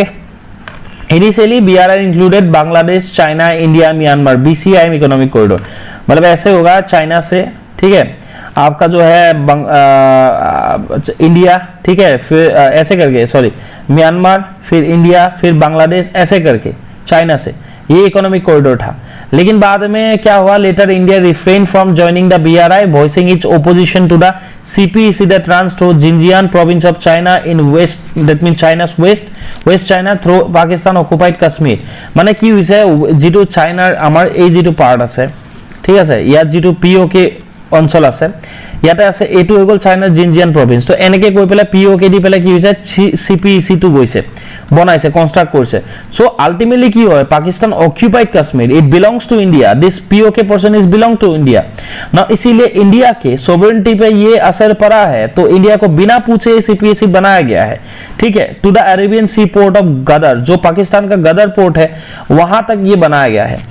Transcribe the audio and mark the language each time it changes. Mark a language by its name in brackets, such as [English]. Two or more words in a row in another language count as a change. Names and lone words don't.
[English] initially BRI included Bangladesh, China, India, Myanmar, BCIM economic corridor, [Hindi] मतलब ऐसे होगा चाइना से, ठीक है, आपका जो है इंडिया, ठीक है, फिर ऐसे करके, सॉरी, म्यांमार, फिर इंडिया, फिर बांग्लादेश, ऐसे करके चाइना से, ये [English] economic corridor [Hindi] था। लेकिन बाद में क्या हुआ, [English] later India refrain from joining the BRI, voicing its opposition to the CPC that runs through Xinjiang province of China in west, that mean China's west China through Pakistan occupied Kashmir. [Assamese] মানে কি হৈছে, যেটো চাইনাৰ আমাৰ এই যেটো পাৰ্ট আছে, ঠিক আছে, ইয়াত যেটো পিওকে অঞ্চল আছে, ইয়াতে আছে, এইটো হৈ গ'ল চাইনাৰ জিনজিয়ান প্ৰভিন্স। তো এনেকৈ কৈ পেলাই পিওকে দি পেলাই কি হৈছে, সিপিইসি টো গৈছে, বনাইছে, [Bangla] কনস্ট্রাক্ট করছে। [English] so ultimately [Assamese] কি হয়, [English] Pakistan occupied Kashmir, it belongs to India, this POK portion is belong to India [Hindi] ना, इसीलिए इंडिया के सोवरेनिटी पे ये असर पड़ा है, तो इंडिया को बिना पूछे सीपीएसी बनाया गया है, ठीक है, [English] to the Arabian Sea port of Gadar, [Hindi] जो पाकिस्तान का गदर पोर्ट है, वहां तक ये बनाया गया है।